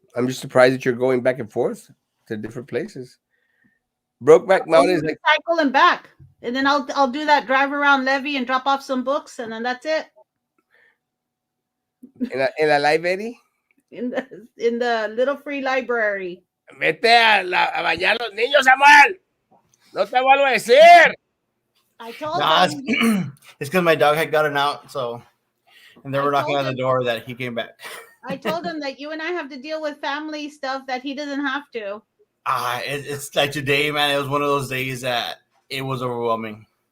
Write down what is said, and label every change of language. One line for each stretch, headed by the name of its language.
English: I'm just surprised that you're going back and forth to different places. Brokeback Mountain is like recycle and back. And then I'll do that drive around Levy and drop off some books, and then that's it.
Spanish: en la library.
English: In the little free library.
Spanish: Vete a bañar los niños, Samuel. No te vuelvo a decir.
English: I told them. It's because my dog had gotten out, so and they were knocking on the door that he came back. I told him that you and I have to deal with family stuff that he doesn't have to. It's like today, man. It was one of those days that it was overwhelming.